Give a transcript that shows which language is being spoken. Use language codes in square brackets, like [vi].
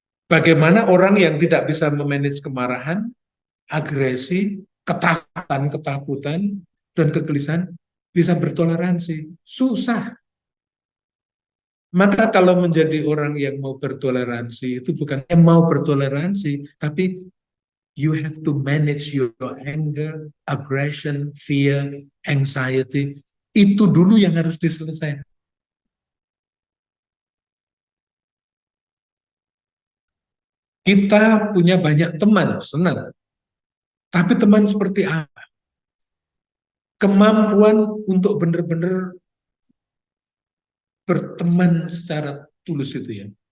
[id] Bagaimana orang yang tidak bisa memanage kemarahan, agresi, ketakutan, dan kegelisahan bisa bertoleransi? Susah. Maka kalau menjadi orang yang mau bertoleransi, itu bukan mau bertoleransi, tapi [en] You have to manage your anger, aggression, fear, anxiety. [id] Itu dulu yang harus diselesaikan. Kita punya banyak teman, senang. Tapi teman seperti apa? Kemampuan untuk benar-benar berteman secara tulus itu ya.